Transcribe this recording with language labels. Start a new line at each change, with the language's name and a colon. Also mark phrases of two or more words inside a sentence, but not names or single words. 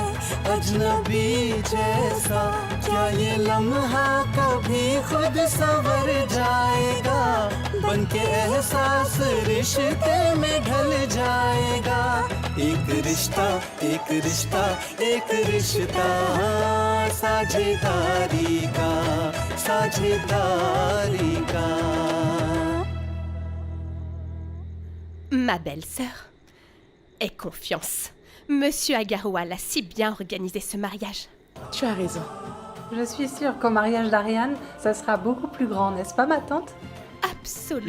Hindi: अजनबी जैसा क्या ये लम्हा कभी खुद संवर जाएगा बन के एहसास रिश्ते में ढल जाएगा एक रिश्ता एक रिश्ता एक रिश्ता साझेदारी का
French: Ma belle-sœur, aie confiance. Monsieur Agaroua l'a si bien organisé ce mariage. Tu as raison. Je suis sûre qu'au mariage d'Ariane, ça sera beaucoup plus grand, n'est-ce pas ma tante? Absolument.